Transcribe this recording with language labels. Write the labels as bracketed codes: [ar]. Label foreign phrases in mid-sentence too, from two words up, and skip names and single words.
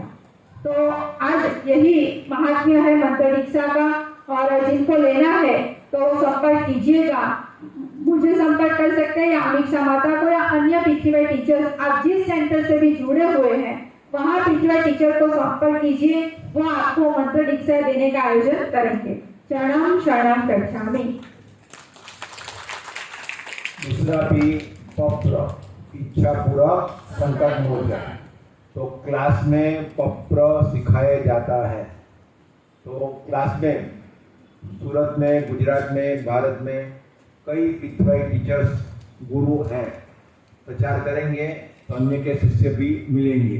[hi] तो आज यही महात्म्य है मंत्र दीक्षा का, और जिनको लेना है तो संपर्क कीजिएगा, मुझे संपर्क कर सकते हैं या अमीक्षा माता को या अन्य पीटीवाई टीचर्स। आप जिस सेंटर से भी जुड़े हुए हैं वहाँ पीटीवाई टीचर को संपर्क कीजिए, वो आपको मंत्र दीक्षा देने का आयोजन करेंगे। [sa] शरणम शरणम गच्छामि। [hi] दूसरा भी पप्र, इच्छा पूरा संकट मोचन। तो क्लास में पप्र सिखाया जाता है। तो क्लास में सूरत में, गुजरात में, भारत में कई पीटीवाई टीचर्स गुरु हैं, प्रचार करेंगे तो अन्य के शिष्य भी मिलेंगे।